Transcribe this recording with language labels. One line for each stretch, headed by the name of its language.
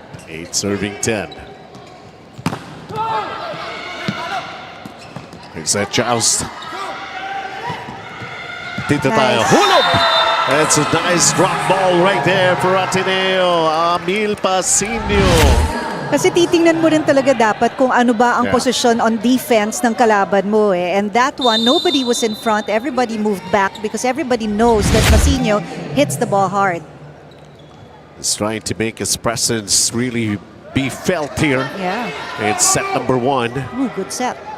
English: 8 serving 10. Here's that joust.
Filipino: Dito tayo. Hulog!
English: That's a nice drop ball right there for Ateneo. Amil Pasinio.
Filipino: Kasi titingnan mo rin talaga dapat kung ano ba ang posisyon on defense ng kalaban mo eh.
English: And that one, nobody was in front. Everybody moved back because everybody knows that Pasinio hits the ball hard. He's trying to make his presence really be felt here. Yeah. It's set number 1. Ooh, good set.